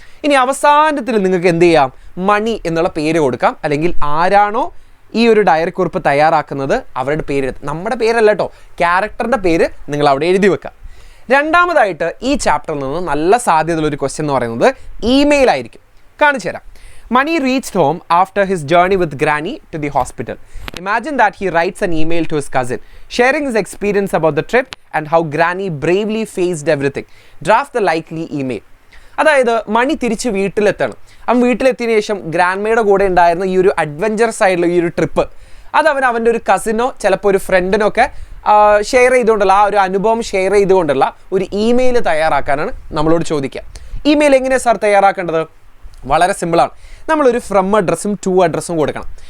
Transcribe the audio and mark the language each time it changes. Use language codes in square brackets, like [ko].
[ml] ഇനി അവസാനത്തിൽ നിങ്ങൾക്ക് എന്ത് ചെയ്യാം, മണി എന്നുള്ള പേര് കൊടുക്കാം, അല്ലെങ്കിൽ ആരാണോ ഈ ഒരു ഡയറി കുറിപ്പ് തയ്യാറാക്കുന്നത് അവരുടെ പേര്, നമ്മുടെ പേരല്ല കേട്ടോ, ക്യാരക്ടറിൻ്റെ പേര് നിങ്ങൾ അവിടെ എഴുതി വെക്കാം. രണ്ടാമതായിട്ട് ഈ ചാപ്റ്ററിൽ നിന്ന് നല്ല സാധ്യതയുള്ളൊരു ക്വസ്റ്റ്യൻ എന്ന് പറയുന്നത് ഇമെയിൽ ആയിരിക്കും. കാണിച്ചു തരാം. [en] Mani reached home after his journey with Granny to the hospital. Imagine that he writes an email to his cousin, sharing his experience about the trip and how Granny bravely faced everything. Draft the likely email. [ml] അതായത് മണി തിരിച്ച് വീട്ടിലെത്തണം. അവൻ വീട്ടിലെത്തിയതിനു ശേഷം ഗ്രാൻഡ്മയുടെ കൂടെ ഉണ്ടായിരുന്ന ഈ ഒരു adventurous ആയിട്ടുള്ള ഈ ഒരു ട്രിപ്പ് അത് അവൻ്റെ ഒരു കസിനോ ചിലപ്പോൾ ഒരു ഫ്രണ്ടിനോ ഒക്കെ ഷെയർ ചെയ്തുകൊണ്ടുള്ള ആ ഒരു അനുഭവം ഷെയർ ചെയ്തുകൊണ്ടുള്ള ഒരു ഇമെയിൽ തയ്യാറാക്കാനാണ് നമ്മളോട് ചോദിക്കുക. ഇമെയിൽ എങ്ങനെയാണ് സാർ തയ്യാറാക്കേണ്ടത്? വളരെ സിമ്പിളാണ്. നമ്മളൊരു ഫ്രം അഡ്രസ്സും ടു അഡ്രസ്സും കൊടുക്കണം.